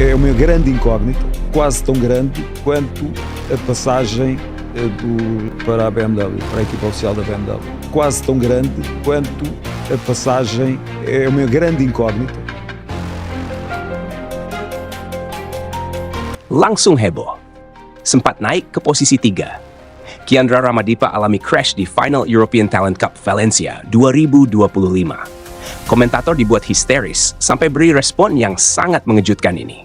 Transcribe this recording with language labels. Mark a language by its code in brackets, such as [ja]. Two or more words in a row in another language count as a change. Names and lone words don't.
[pt] uma grande incógnita, quase tão grande quanto a passagem para a BMW, para a equipa oficial da BMW. Quase tão grande quanto a passagem, é uma grande incógnita. [id] Langsung heboh. Sempat naik ke posisi 3. Kiandra Ramadipa alami crash di Final European Talent Cup Valencia 2025. Komentator dibuat histeris sampai beri respon yang sangat mengejutkan ini.